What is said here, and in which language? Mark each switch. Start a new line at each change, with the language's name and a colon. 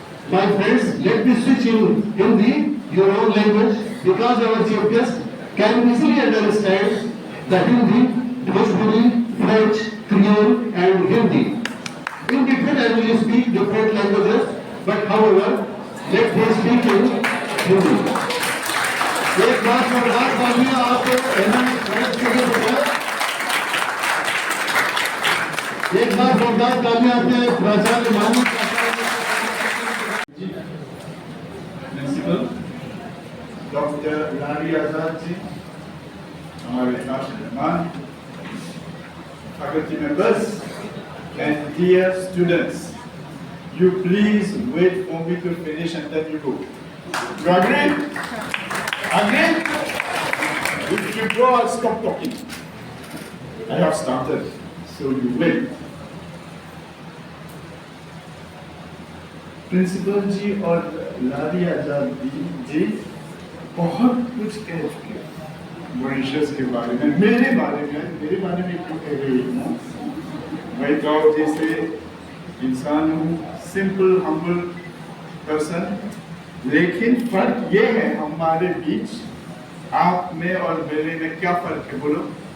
English: My friends, let me switch in Hindi, your own language, because our chief guest can easily understand the Hindi, Bhojpuri, French, Creole and Hindi. In different languages speak different languages, but however, let me speak in Hindi.
Hindi: एक बात और बात बाकी आपको एक बार जोरदार तालियां अपने प्राचार्य माननीय
English: principal doctor Lari Azad ji,
Hindi: हमारे राष्ट्र मेहमान,
English: faculty members and dear students, you please wait for me to finish and then you go. You agree? Agree? If you go, I'll stop talking. I have started, so you will.
Hindi: Principal जी और लारी आजाद जी बहुत कुछ कह चुके हैं Mauritius के बारे में, मेरे बारे में क्यों कह रही हूँ? मैं गाँव जैसे इंसान हूँ,
English: simple humble person,
Hindi: लेकिन फर्क ये है हमारे बीच, आप में और मेरे में क्या फर्क है बोलो?